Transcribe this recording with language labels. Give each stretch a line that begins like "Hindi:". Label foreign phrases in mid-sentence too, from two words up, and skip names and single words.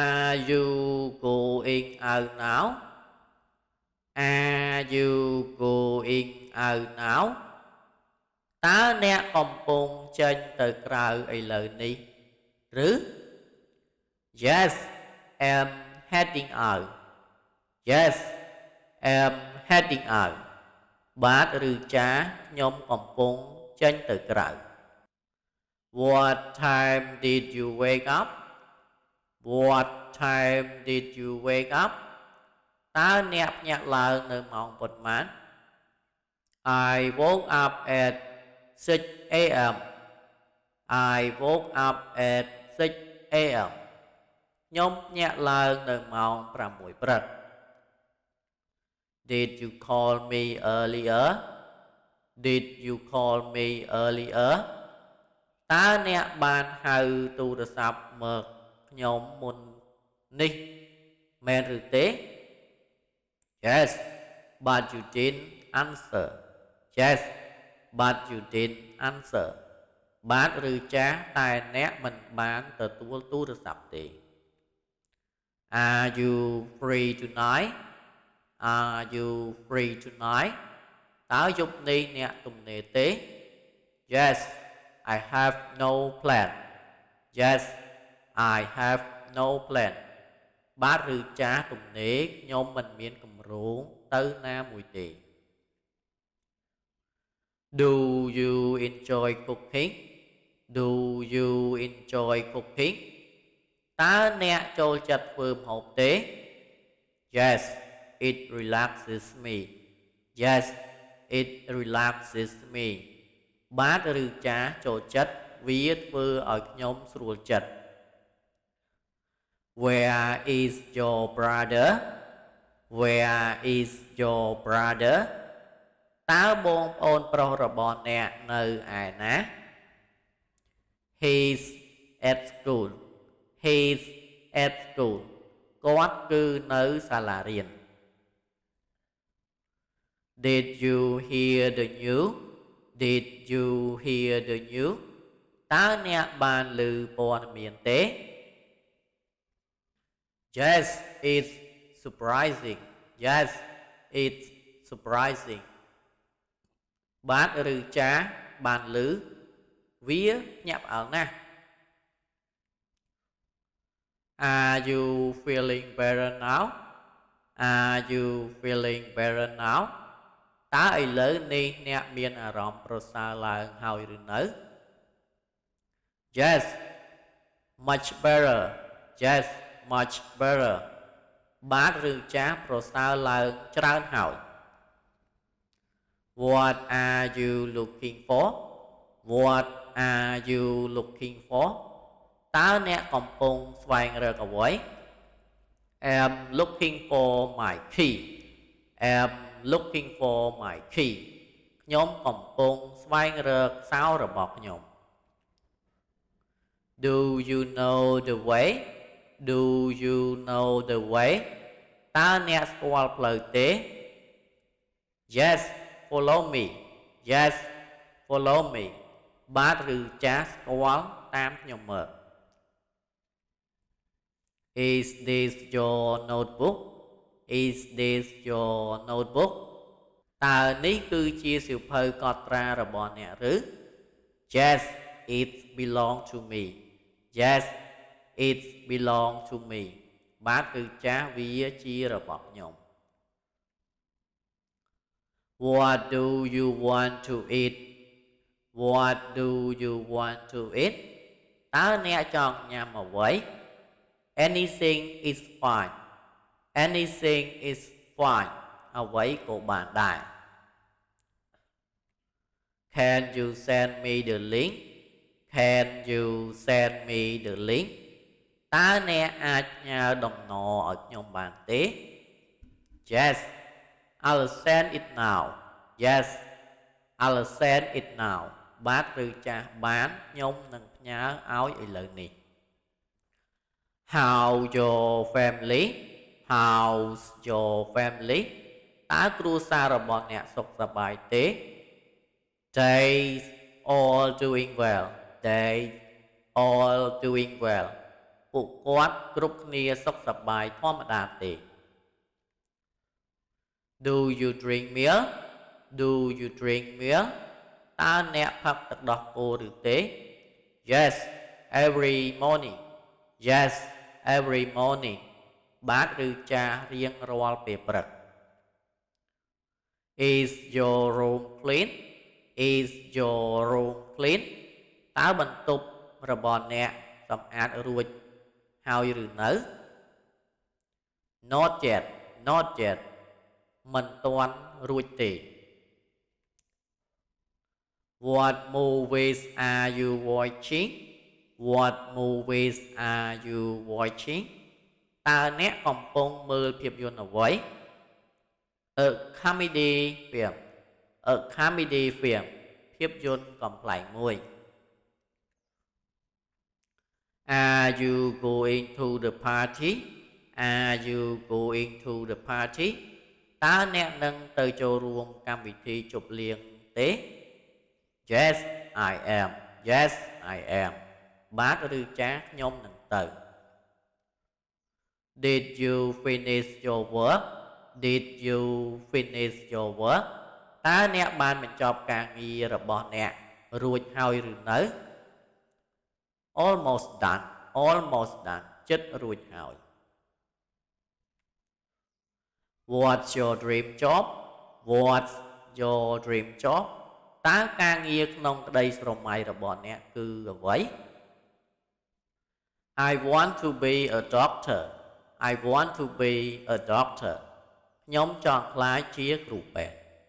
English: Are you going out now? Are you going out now?
Khmer: តើអ្នកកំពុងចេញទៅក្រៅឥឡូវនេះឬ
English: Yes, I'm heading out. Yes, I'm heading out.
Khmer: បាទឬចាខ្ញុំកំពុងចេញទៅក្រៅ
English: What time did you wake up? What time did you wake up?
Khmer: តើអ្នកភ្ញាក់ឡើងនៅម៉ោងប៉ុន្មាន
English: I woke up at 6 a.m. I woke up at 6 a.m.
Khmer: ខ្ញុំភ្ញាក់ឡើងនៅម៉ោង6ព្រឹក
English: Did you call me earlier? Did you call me earlier?
Khmer: តើអ្នកបានហៅទូរស័ព្ទមកខ្ញុំមុននេះមែនឬទេ
English: Yes, but you didn't answer. Yes, but you didn't answer.
Khmer: បាទឬចាស់តែអ្នកមិនបានទទួលទូរស័ព្ទទេ
English: Are you free tonight? Are you free tonight?
Khmer: តើយប់នេះអ្នកទំនេរទេ
English: Yes, I have no plan. Yes, I have no plan.
Khmer: បាទឬចាស់ទំនេរខ្ញុំមិនមានគម្រោងទៅណាមួយទេ
English: Do you enjoy cooking? Do you enjoy cooking?
Khmer: តើអ្នកចូលចិត្តធ្វើម្ហូបទេ
English: Yes, it relaxes me. Yes, it relaxes me.
Khmer: បាទឬចាស់ចូលចិត្តវាធ្វើឲ្យខ្ញុំស្រួលចិត្ត
English: Where is your brother? Where is your brother?
Khmer: តើបងប្អូនប្រុសរបស់អ្នកនៅឯណា
English: He's at school. He's at school.
Khmer: គាត់គឺនៅសាលារៀន
English: Did you hear the news? Did you hear the news?
Khmer: តើអ្នកបានឮព័ត៌មានទេ
English: Yes, it's surprising. Yes, it's surprising.
Khmer: បាទឬចាស់បានឮវាញាក់ផ្អើលណាស់
English: Are you feeling better now? Are you feeling better now?
Khmer: តើឥឡូវនេះអ្នកមានអារម្មណ៍ប្រសើរឡើងហើយឬនៅ
English: Yes, much better. Yes, much better.
Khmer: បាទឬចាស់ប្រសើរឡើងច្រើនហើយ
English: What are you looking for? What are you looking for?
Khmer: តើអ្នកកំពុងស្វែងរកអ្វី
English: I'm looking for my key. I'm looking for my key.
Khmer: ខ្ញុំកំពុងស្វែងរកសោរបស់ខ្ញុំ
English: Do you know the way? Do you know the way?
Khmer: តើអ្នកស្គាល់ផ្លូវទេ
English: Yes, follow me. Yes, follow me.
Khmer: បាទឬចាស់ស្គាល់តាមខ្ញុំមើល
English: Is this your notebook? Is this your notebook?
Khmer: តើនេះគឺជាសៀវភៅកត់ត្រារបស់អ្នកឬ
English: Yes, it belong to me. Yes, it belong to me.
Khmer: បាទឬចាស់វាជារបស់ខ្ញុំ
English: What do you want to eat? What do you want to eat?
Khmer: តើអ្នកចង់ញ៉ាំអ្វី
English: Anything is fine. Anything is fine.
Khmer: អ្វីក៏បានដែរ
English: Can you send me the link? Can you send me the link?
Khmer: តើអ្នកអាចផ្ញើតំណឲ្យខ្ញុំបានទេ
English: Yes, I'll send it now. Yes, I'll send it now.
Khmer: បាទឬចាស់បានខ្ញុំនឹងផ្ញើឲ្យឥឡូវនេះ
English: How your family? How's your family?
Khmer: តើគ្រួសាររបស់អ្នកសុខសប្បាយទេ
English: They all doing well. They all doing well. ពួកគាត់គ្រប់គ្នាសុខសប្បាយធម្មតាទេ Do you drink milk Do you drink milk
Khmer: តើអ្នកផឹកទឹកដោះគោឬទេ
English: Yes every morning Yes every morning
Khmer: បាទឬចាស់រៀងរាល់ពេលព្រឹក
English: Is your room clean Is your room clean
Khmer: តើបន្ទប់របស់អ្នកសម្អាតរួចហើយឬនៅ
English: Not yet Not yet
Khmer: មិនទាន់រួចទេ
English: What movies are you watching What movies are you watching
Khmer: តើអ្នកកំពុងមើលភាពយន្តអ្វី
English: A comedy film A comedy film
Khmer: ភាពយន្តកំប្លែងមួយ
English: Are you going to the party Are you going to the party
Khmer: តើអ្នកនឹងទៅចូលរួមកម្មវិធីជប់លៀងទេ
English: Yes I am Yes I am
Khmer: បាទឬចាខ្ញុំនឹងទៅ
English: Did you finish your work Did you finish your work
Khmer: តើអ្នកបានបញ្ចប់ការងាររបស់អ្នករួចហើយឬនៅ
English: Almost done Almost done
Khmer: ជិតរួចហើយ
English: What's your dream job What's your dream job
Khmer: តើការងារក្នុងក្តីស្រមៃរបស់អ្នកគឺអ្វី
English: I want to be a doctor I want to be a doctor
Khmer: ខ្ញុំចង់ក្លាយជាគ្រូពេទ្យ